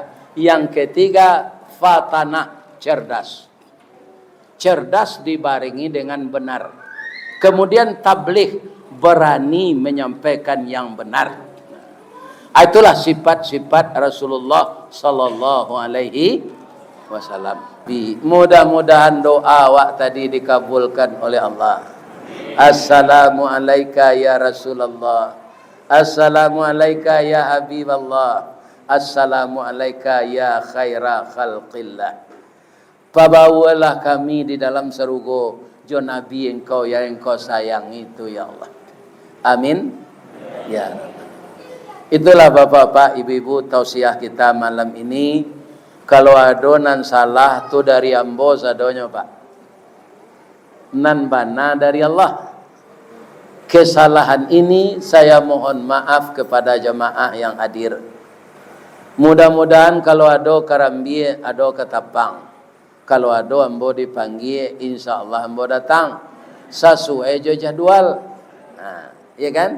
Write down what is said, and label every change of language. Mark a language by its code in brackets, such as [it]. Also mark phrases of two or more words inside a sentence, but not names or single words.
[id] Yang ketiga fatanah, cerdas. Cerdas dibarengi dengan benar. Kemudian tabligh, berani menyampaikan yang benar. Itulah sifat-sifat Rasulullah [ar] صلى الله عليه وسلم. [id] Mudah-mudahan doa awak tadi dikabulkan oleh Allah. [ar] السلام عليك يا رسول الله. السلام عليك يا حبيب الله. السلام عليك يا خير خلق الله. [min] Pabawalah kami di dalam serugo jo Nabi engkau yang engkau sayang itu [ar] يا الله. [id] Amin. Ya. Itulah bapak-bapak, ibu-ibu tausiah kita malam ini. [min] Kalau adonan salah tu dari ambo sadonya Pak. Nan bana dari Allah. [id] Kesalahan ini saya mohon maaf kepada jemaah yang hadir. Mudah-mudahan kalau ada karambi, ada ketapang. [min] Kalau ada ambo dipanggil, [ar] إن شاء الله [min] ambo datang. [id] Sesuai jadwal. Nah, ya kan?